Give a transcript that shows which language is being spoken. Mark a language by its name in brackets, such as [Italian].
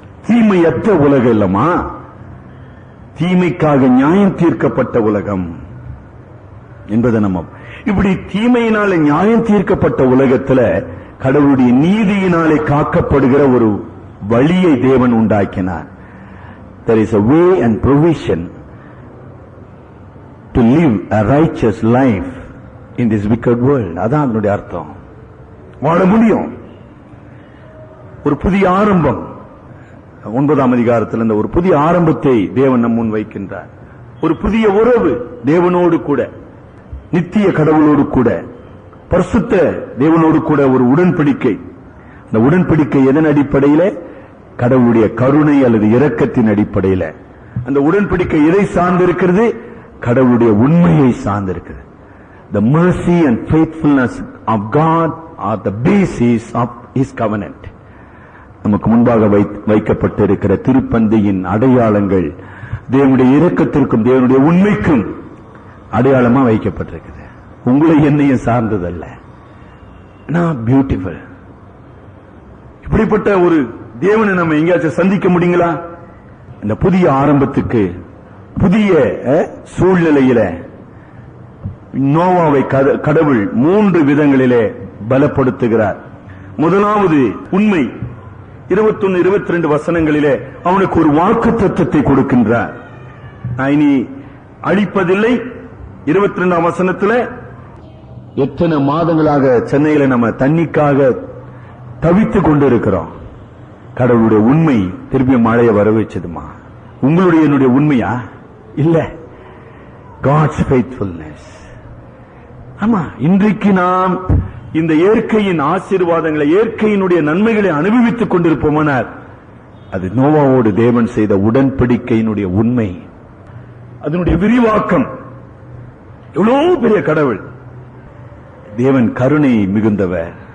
[Tamil] தீமையற்ற உலகம் இல்லமா, தீமைக்காக நியாயம் தீர்க்கப்பட்ட உலகம் என்பதை நம்ம இப்படி தீமையினாலே நியாயம் தீர்க்கப்பட்ட உலகத்துல கடவுளுடைய நீதியினாலே காக்கப்படுகிற ஒரு வழியை தேவன் உண்டாக்கினார். [English] There is a way and provision to live a righteous life in this wicked world. [Tamil] அதான் அதனுடைய அர்த்தம். வாழ முடியும். ஒரு புதிய ஆரம்பம் 9ஆம் அதிகாரத்தில் இந்த ஒரு புதிய ஆரம்பத்தை தேவன் நம் முன் வைக்கின்றார். ஒரு புதிய உறவு தேவனோடு கூட, நித்திய கடவுளோடு கூட, பரிசுத்த தேவனோடு கூட ஒரு உடன்படிக்கை. அந்த உடன்படிக்கை எதன் அடிப்படையில்? கடவுளுடைய கருணை அல்லது இரக்கத்தின் அடிப்படையில். அந்த உடன்படிக்கை எதை சார்ந்திருக்கிறது? கடவுளுடைய உண்மையை சார்ந்திருக்கிறது. [English] The mercy and faithfulness of God are the basis of His covenant. [Tamil] நமக்கு முன்பாக வைக்கப்பட்டிருக்கிற திருப்பந்தியின் அடையாளங்கள் தேவனுடைய இரக்கத்திற்கும் தேவனுடைய உண்மைக்கும் அடையாளமா வைக்கப்பட்டிருக்கிறது. உங்களை என்னையும் சார்ந்ததல்ல. பியூட்டிஃபுல். இப்படிப்பட்ட ஒரு தேவனை நம்ம எங்கேயாச்சும் சந்திக்க முடியுங்களா? இந்த புதிய ஆரம்பத்துக்கு புதிய சூழ்நிலையில நோவாவை கடவுள் 3 விதங்களிலே பலப்படுத்துகிறார். முதலாவது உண்மை. 21, 22 வசனங்களிலே அவனுக்கு ஒரு வாக்கு தத்தத்தை கொடுக்கின்றார். இனி அழிப்பதில்லை. 22ஆம் வசனத்தில் எத்தனை மாதங்களாக சென்னையில நம்ம தண்ணிக்காக தவித்துக் கொண்டிருக்கிறோம். கடவுளுடைய உண்மை திருப்பி மழையை வர வச்சதுமா? உங்களுடைய என்னுடைய உண்மையா? இல்ல, [English] God's faithfulness. [Tamil] ஆமா, இன்றைக்கு நாம் இந்த இயற்கையின் ஆசீர்வாதங்களை, இயற்கையினுடைய நன்மைகளை அனுபவித்துக் கொண்டிருப்போமானால் அது நோவாவோடு தேவன் செய்த உடன்படிக்கையினுடைய உண்மை, அதனுடைய விரிவாக்கம். எவ்வளவு பெரிய கடவுள்! தேவன் கருணை மிகுந்தவர்.